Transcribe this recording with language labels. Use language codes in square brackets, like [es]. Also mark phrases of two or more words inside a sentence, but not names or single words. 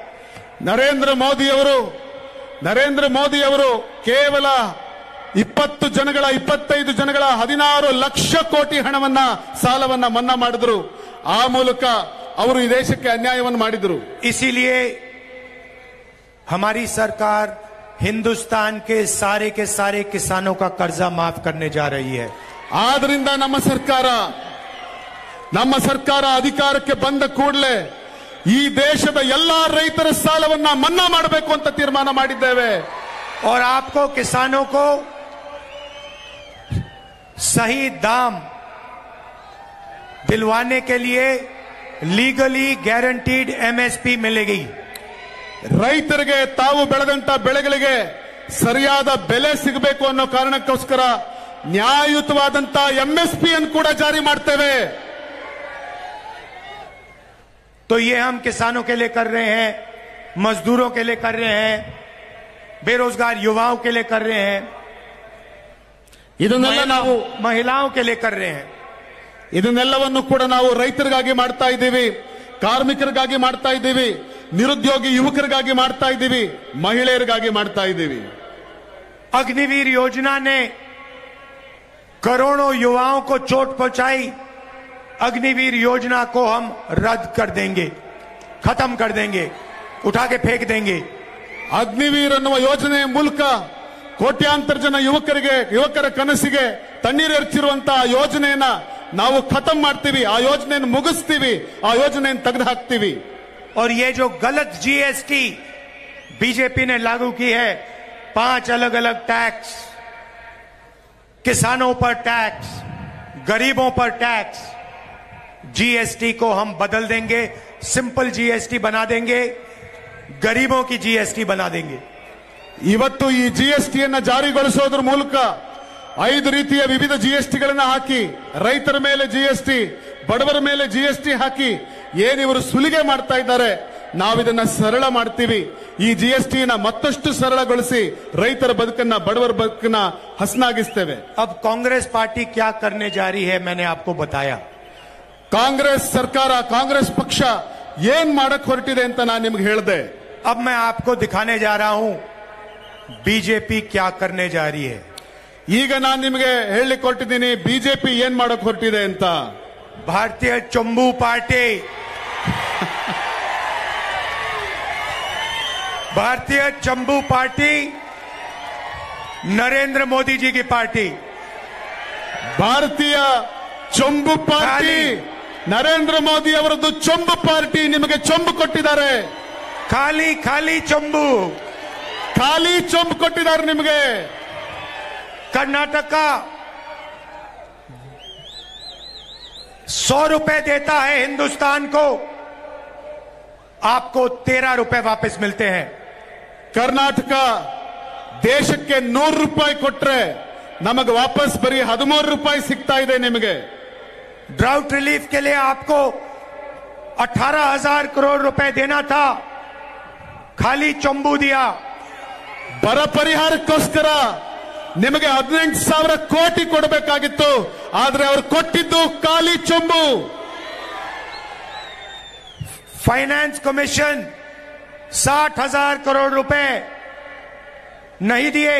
[kn] ನರೇಂದ್ರ ಮೋದಿ ಅವರು ಕೇವಲ 20 ಜನಗಳ 25 ಜನಗಳ 16 ಲಕ್ಷ ಕೋಟಿ ಹಣವನ್ನ ಸಾಲವನ್ನ ಮನ್ನಾ ಮಾಡಿದ್ರು. ಆ ಮೂಲಕ ಅವರು ಈ ದೇಶಕ್ಕೆ ಅನ್ಯಾಯವನ್ನು ಮಾಡಿದ್ರು. [hi] इसीलिए हमारी सरकार हिंदुस्तान के सारे किसानों का कर्जा माफ करने जा रही है. [kn] ಆದ್ರಿಂದ ನಮ್ಮ ಸರ್ಕಾರ ಅಧಿಕಾರಕ್ಕೆ ಬಂದ ಕೂಡಲೇ ಈ ದೇಶದ ಎಲ್ಲಾ ರೈತರ ಸಾಲವನ್ನ ಮನ್ನಾ ಮಾಡಬೇಕು ಅಂತ ತೀರ್ಮಾನ ಮಾಡಿದ್ದೇವೆ. [hi] और आपको किसानों को सही दाम दिलवाने के लिए [en] legally guaranteed MSP [hi] मिलेगी. [kn] ರೈತರಿಗೆ ತಾವು ಬೆಳೆದಂತ ಬೆಳೆಗಳಿಗೆ ಸರಿಯಾದ ಬೆಲೆ ಸಿಗಬೇಕು ಅನ್ನೋ ಕಾರಣಕ್ಕೋಸ್ಕರ ನ್ಯಾಯಯುತವಾದಂತ ಎಂಎಸ್ಪಿ ಅನ್ನು ಕೂಡ ಜಾರಿ ಮಾಡ್ತೇವೆ. [hi] तो ये हम किसानों के लिए कर रहे हैं, मजदूरों के लिए कर रहे हैं, बेरोजगार युवाओं के लिए कर रहे हैं, [kn] ಇದನ್ನೆಲ್ಲ ನಾವು [hi] महिलाओं के लिए कर रहे हैं. [kn] ಇದನ್ನೆಲ್ಲವನ್ನು ಕೂಡ ನಾವು ರೈತರಿಗಾಗಿ ಮಾಡ್ತಾ ಇದ್ದೀವಿ, ಕಾರ್ಮಿಕರಿಗಾಗಿ ಮಾಡ್ತಾ ಇದ್ದೀವಿ, ನಿರುದ್ಯೋಗಿ ಯುವಕರಿಗಾಗಿ ಮಾಡ್ತಾ ಇದ್ದೀವಿ, ಮಹಿಳೆಯರಿಗಾಗಿ ಮಾಡ್ತಾ ಇದ್ದೀವಿ. [hi] अग्निवीर योजना ने करोड़ों युवाओं को चोट पहुंचाई. अग्निवीर योजना को हम रद्द कर देंगे, खत्म कर देंगे, उठा के फेंक देंगे. [kn] ಅಗ್ನಿವೀರ್ ಅನ್ನುವ ಯೋಜನೆಯ ಮೂಲಕ ಕೋಟ್ಯಾಂತರ ಜನ ಯುವಕರ ಕನಸಿಗೆ ತಣ್ಣೀರು ಎರಚಿರುವಂತಹ ಯೋಜನೆಯನ್ನ ನಾವು ಖತಮ್ ಮಾಡ್ತೀವಿ, ಆ ಯೋಜನೆಯನ್ನು ಮುಗಿಸ್ತೀವಿ, ಆ ಯೋಜನೆಯನ್ನು ತೆಗೆದು ಹಾಕ್ತೀವಿ. [hi] और ये जो गलत जीएसटी बीजेपी ने लागू की है, 5 अलग अलग टैक्स, किसानों पर टैक्स, गरीबों पर टैक्स, जीएसटी को हम बदल देंगे, [en] simple GST [hi] बना देंगे, गरीबों की जीएसटी बना देंगे. [kn] ಇವತ್ತು ಈ ಜಿಎಸ್ಟಿಯನ್ನ ಜಾರಿಗೊಳಿಸೋದ್ರ ಮೂಲಕ 5 ರೀತಿಯ ವಿವಿಧ ಜಿಎಸ್ಟಿಗಳನ್ನ ಹಾಕಿ ರೈತರ ಮೇಲೆ ಜಿಎಸ್ಟಿ, ಬಡವರ ಮೇಲೆ ಜಿಎಸ್ಟಿ ಹಾಕಿ ಏನಿವರು ಸುಲಿಗೆ ಮಾಡ್ತಾ ಇದ್ದಾರೆ, ನಾವಿದನ್ನ ಸರಳ ಮಾಡ್ತೀವಿ. ಈ ಜಿಎಸ್ಟಿನ ಮತ್ತಷ್ಟು ಸರಳಗೊಳಿಸಿ ರೈತರ ಬದುಕನ್ನ, ಬಡವರ ಬದುಕನ್ನ ಹಸನಾಗಿಸ್ತೇವೆ. [hi] अब कांग्रेस पार्टी क्या करने जा रही है, मैंने आपको बताया. [kn] ಕಾಂಗ್ರೆಸ್ ಸರ್ಕಾರ, ಕಾಂಗ್ರೆಸ್ ಪಕ್ಷ ಏನ್ ಮಾಡಕ್ ಹೊರಟಿದೆ ಅಂತ ನಾನು ನಿಮ್ಗೆ ಹೇಳಿದೆ. [hi] अब मैं आपको दिखाने जा रहा हूं बीजेपी क्या करने जा रही है. [kn] ಈಗ ನಾನು ನಿಮಗೆ ಹೇಳಲಿಕ್ಕೆ ಹೊರಟಿದ್ದೀನಿ ಬಿಜೆಪಿ ಏನ್ ಮಾಡಕ್ ಹೊರಟಿದೆ ಅಂತ. [hi] भारतीय चंबू पार्टी, भारतीय चंबू पार्टी नरेंद्र मोदी जी की पार्टी. [kn] ಭಾರತೀಯ ಚೊಂಬು ಪಾರ್ಟಿ ನರೇಂದ್ರ ಮೋದಿ ಅವರದ್ದು ಚೊಂಬು ಪಾರ್ಟಿ ನಿಮಗೆ ಚೊಂಬು ಕೊಟ್ಟಿದ್ದಾರೆ. [hi] खाली खाली चंबू, [kn] ಖಾಲಿ ಚೊಂಬು ಕೊಟ್ಟಿದ್ದಾರೆ ನಿಮಗೆ. [hi] कर्नाटक का 100 रुपए देता है हिंदुस्तान को, आपको 13 रुपए वापस मिलते हैं. [kn] ಕರ್ನಾಟಕ ದೇಶಕ್ಕೆ 100 ರೂಪಾಯಿ ಕೊಟ್ರೆ ನಮಗೆ ವಾಪಸ್ ಬರೀ 13 ರೂಪಾಯಿ ಸಿಗ್ತಾ ಇದೆ ನಿಮಗೆ. [en] drought relief [hi] के लिए आपको 18,000 करोड़ रुपए देना था, खाली चंबू दिया. [kn] ಬರ ಪರಿಹಾರಕ್ಕೋಸ್ಕರ ನಿಮಗೆ 18,000 ಕೋಟಿ ಕೊಡಬೇಕಾಗಿತ್ತು, ಆದ್ರೆ ಅವರು ಕೊಟ್ಟಿದ್ದು ಖಾಲಿ ಚೊಂಬು. [hi] फाइनेंस कमीशन 60,000 करोड़ रुपए नहीं दिए.